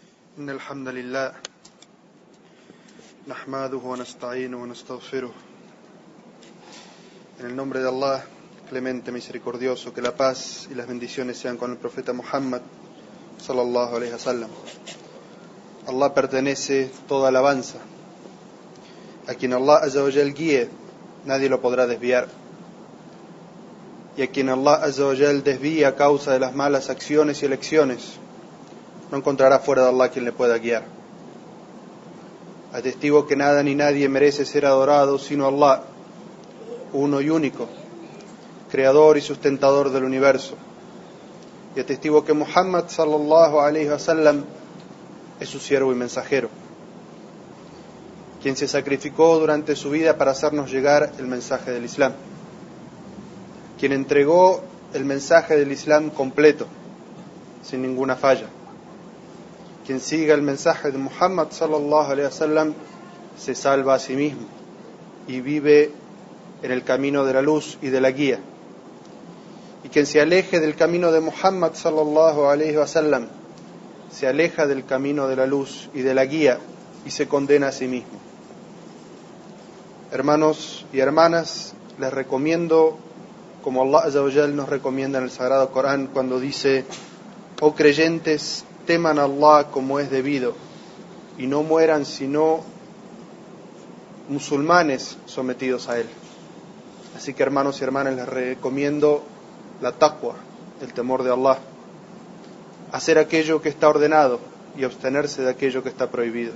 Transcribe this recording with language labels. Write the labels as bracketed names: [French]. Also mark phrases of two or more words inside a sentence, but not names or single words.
[Arabic] إن الحمد لله نحمده ونستعينه ونستغفره. [Spanish] En el nombre de Allah, clemente, misericordioso, que la paz y las bendiciones sean con el profeta Muhammad [Arabic] صلى الله عليه وسلم. [Spanish] Allah pertenece toda alabanza. A quien Allah [Arabic] عز وجل [Spanish] guíe, nadie lo podrá desviar. Y a quien Allah [Arabic] عز وجل [Spanish] desvíe a causa de las malas acciones y elecciones, no encontrará fuera de Allah quien le pueda guiar. Atestigo que nada ni nadie merece ser adorado sino Allah, uno y único, creador y sustentador del universo. Y atestigo que Muhammad [Arabic] صلى الله عليه وسلم [Spanish] es su siervo y mensajero, quien se sacrificó durante su vida para hacernos llegar el mensaje del Islam, quien entregó el mensaje del Islam completo, sin ninguna falla. Quien siga el mensaje de Muhammad [Arabic] صلى الله عليه وسلم [Spanish] se salva a sí mismo y vive en el camino de la luz y de la guía. Y quien se aleje del camino de Muhammad [Arabic] صلى الله عليه وسلم [Spanish] se aleja del camino de la luz y de la guía y se condena a sí mismo. Hermanos y hermanas, les recomiendo, como Allah [Arabic] عز وجل [Spanish] nos recomienda en el Sagrado Corán cuando dice: oh creyentes, teman a Allah como es debido y no mueran sino musulmanes sometidos a Él. Así que, hermanos y hermanas, les recomiendo la taqwa, el temor de Allah, hacer aquello que está ordenado y abstenerse de aquello que está prohibido.